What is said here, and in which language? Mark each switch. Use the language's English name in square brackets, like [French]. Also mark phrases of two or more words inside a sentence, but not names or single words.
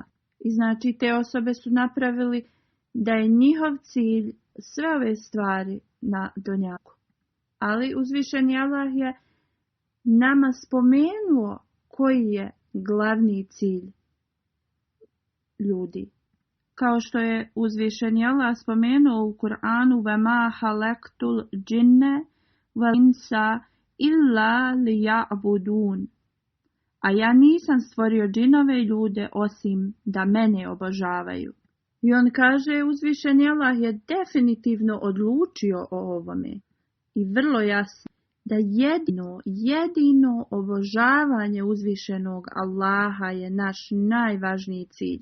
[Bosnian] I znači te osobe su napravili da je njihov cilj sve ove stvari na dunjaku. Ali uzvišeni Allah je nama spomenuo koji je glavni cilj ljudi. Kao što je uzvišeni Allah spomenuo u Kur'anu [Arabic] وَمَا خَلَقْتُ الْجِنَّ وَالْإِنسَ إِلَّا لِيَعْبُدُونَ. [Bosnian] A ja nisam stvorio džinove i ljude osim da mene obožavaju. I on kaže, uzvišeni Allah je definitivno odlučio o ovome. I vrlo jasno da jedino obožavanje uzvišenog Allaha je naš najvažniji cilj.